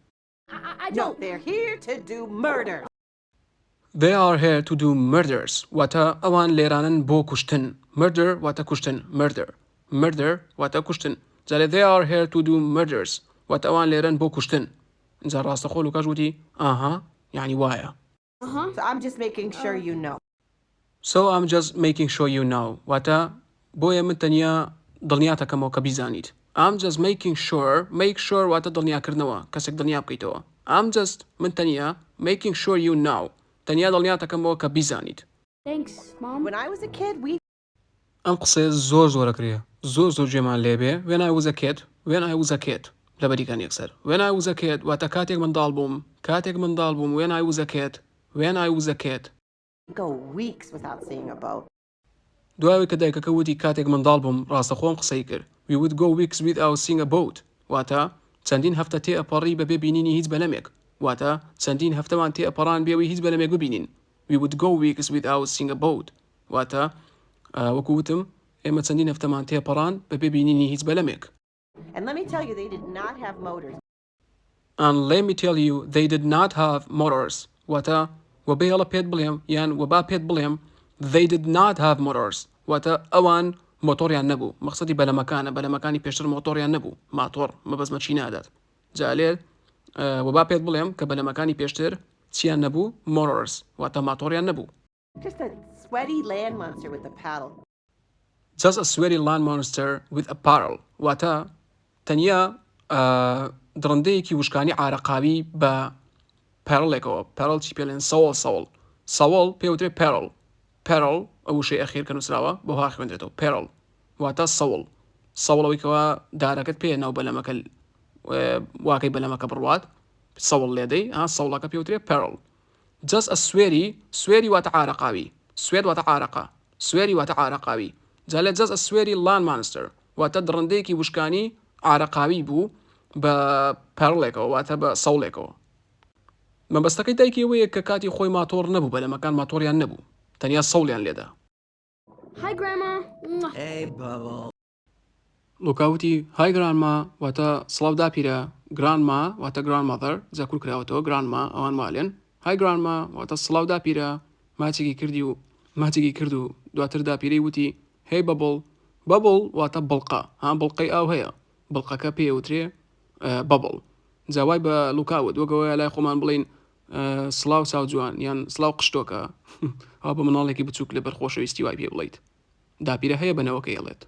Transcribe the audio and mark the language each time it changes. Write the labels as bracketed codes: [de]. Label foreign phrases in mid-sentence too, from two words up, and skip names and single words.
[en] I No, don't. they're here to do murder. They are here to do murders [ckb] واتە ئەوان لێرانن بۆ کوشتن murder واتە کوشتن murder واتە کوشتن جارێ [en] they are here to do murders [ckb] واتە ئەوان لێرن بۆ کوشتن جا ڕاستەخۆ لوکاش وتی ئاها یعنی وایە [en] So I'm just making sure you know. So I'm just making sure you know [ckb] واتە بۆیە من تەنیا دڵنیاتەکەمەوە کە بیزانیت [en] I'm just making sure make sure [ckb] واتە دڵنیاکردنەوە کەسێک دڵنیا بکەیتەوە [en] I'm just [ckb] من تەنیا [en] making sure you know [ckb] تەنیا دڵنیاتەکەمەوە کە بیزانیت [en] Thanks, Mom. When I was a kid, we [ckb] ئەم قسێ زۆرەکرێ زۆر جێمان لێبێ [en] when I was a kid [ckb] لە بەریکان یەکسەر [en] when I was a kid [ckb] واتە کاتێک منداڵ بووم [en] when I was a kid go weeks without seeing a boat. [ckb] دوایەوەی کە دایکەکە وتی کاتێک منداڵ بووم ڕاستەخۆم قسەی کرد [en] we would go weeks without seeing a boat [ckb] واتە چەندین هەفتە تێئەپەڕی بەبێ بینینی هیچ بەلەمێک واتە چەندین هەفتەمان تێئەپەڕان بێەوەی هیچ بەلەمێک ببینین [en] we would go weeks without seeing a boat [ckb] واتە وەکو وتم ئێمە چەندین هەفتەمان تێپەڕان بەبێ بینینی هیچ بەلەمێک [en] And let me tell you, they did not have motors. and let me tell you they did not have motors [ckb] واتە وەبێ هەڵە پێت بڵێم یان وەبا پێت بڵێم [en] they did not have motors [ckb] واتە ئەوان مۆتۆریان نەبوو مەقسەدی بەلەمەکانی پێشتر مۆتۆریان نەبوو ماتۆر مەبەزمە چی نادات جالێر وەبا پێت بڵێم کە بەلەمەکانی پێشتر چیان نەبوو motors واتە ماتۆریان نەبوو [en] Just a sweaty land monster with a paddle. just a sweaty land monster with a paddle [ckb] واتە تەنیا دڕندەیەکی وشکانی عارەقاوی بە پەرڵێکەوە پەرڵ چی پێڵێن سەوڵ پێوترێ پەرڵ ئەو وشەی ئەخیر کە نووسراوە بۆ ها خوێندرێتەوە پەرڵ واتە سەوڵەوەی کەەوە دارەکەت پێ ناو بەلەمەکە واکەی بەلەمەکە بڕوات سەوڵ لێدەی سەوڵەکە پێوترێ پەرڵ [en] just a [ckb] سوێری واتە عارەقاوی سوێد واتە عارەقا سوێری واتە عارەقاوی جالێت [en] just a sweaty land monster [ckb] واتە دڕندەیەکی وشکانی عارەقاوی بوو بە پەرڵێکەوە واتە بە سەوڵێکەوە مەبەستەکەی دایکەوەیە کە کاتی خۆی ماتۆر نەبوو بەلەمەکان ماتۆریان نەبوو تەنیا سەوڵیان لێدا [en] Hi, Grandma. Mwah. Hey, Bubble. [ckb] لوکاوتی [en] Hi Grandma [ckb] واتە سڵاو داپیرە گرانما واتە grandmother زەکوور کراوەتەوە گرانما ئەوان مالێن [en] Hi Grandma [ckb] واتە سڵاو داپیرە ماچێکی کرد و دواتر داپیرەی وتی [en] Hey Bubble [ckb] واتە بڵقە بڵقەی ئاو هەیە بڵقەکە پێوترێ بەبڵ جاوای بە لوکاوت وەگەوەی لای خۆمان بڵین سڵاو چاو جوان یان سڵاو قشتۆکە ئەو بە مناڵێکی بچووک لە بەرخۆشەویستی وای پێ بڵیت داپیرە هەیە بنەوەکە هێڵێت